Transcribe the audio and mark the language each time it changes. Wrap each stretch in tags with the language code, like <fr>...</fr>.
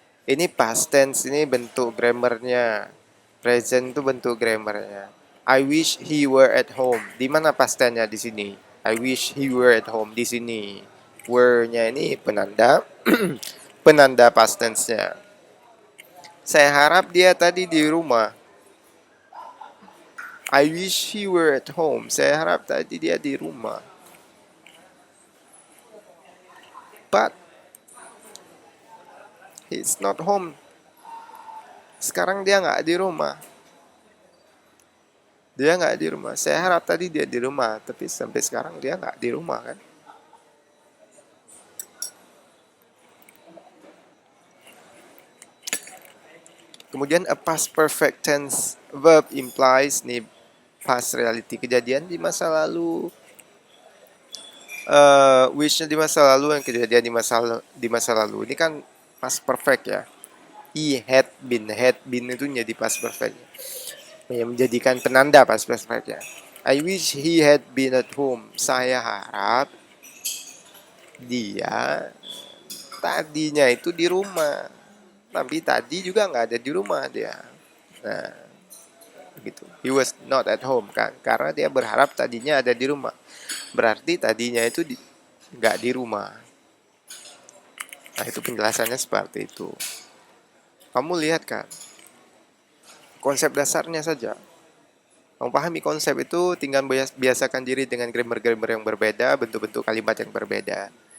<id>Ini past tense, ini bentuk grammarnya. Present itu bentuk grammarnya.</id> <en>I wish he were at home.</en> <id>Di mana past tense-nya di sini?</id> <en>I wish he were at home</en> <id>di sini. Were-nya ini penanda penanda past tense-nya. Saya harap dia tadi di rumah.</id> <en>I wish he were at home.</en> <id>Saya harap tadi dia di rumah.</id> <en>But he's not home.</en> <id>Sekarang dia nggak di rumah. Dia nggak di rumah. Saya harap tadi dia di rumah, tapi sampai sekarang dia nggak di rumah kan. Kemudian</id> <en>a past perfect tense verb implies</en> <id>nih past reality, kejadian di masa lalu. Wishnya di masa lalu, yang kejadian di masa lalu. Ini kan past perfect ya. He had been itu jadi past perfect, yang menjadikan penanda past perfect ya.</id> <en>I wish he had been at home.</en> <id>Saya harap dia tadinya itu di rumah, tapi tadi juga nggak ada di rumah dia. Nah, begitu.</id> <en>He was not at home</en> <id>kan, karena dia berharap tadinya ada di rumah. Berarti tadinya itu nggak di rumah. Nah, itu penjelasannya seperti itu. Kamu lihat kan, konsep dasarnya saja. Memahami konsep itu tinggal biasakan diri dengan grammar-grammar yang berbeda, bentuk-bentuk kalimat yang berbeda.</id>